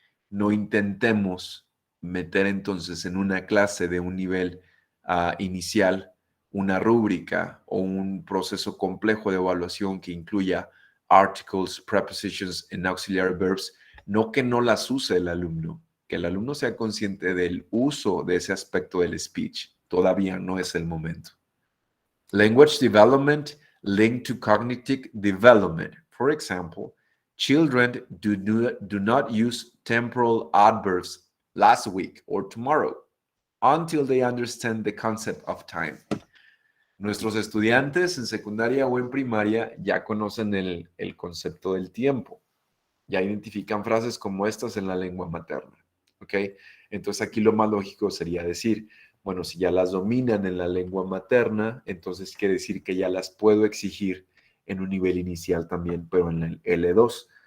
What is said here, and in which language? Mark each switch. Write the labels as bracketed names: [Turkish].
[Spanish] No intentemos meter entonces en una clase de un nivel inicial una rúbrica o un proceso complejo de evaluación que incluya [English] articles, prepositions and auxiliary verbs, [Spanish] no que no las use el alumno, que el alumno sea consciente del uso de ese aspecto del speech. Todavía no es el momento. [English] Language development linked to cognitive development. For example, children do not use temporal adverbs last week or tomorrow until they understand the concept of time. [Spanish] Nuestros estudiantes en secundaria o en primaria ya conocen el concepto del tiempo. Ya identifican frases como estas en la lengua materna. ¿Ok? Entonces aquí lo más lógico sería decir, bueno, si ya las dominan en la lengua materna, entonces quiere decir que ya las puedo exigir en un nivel inicial también, pero en el L2.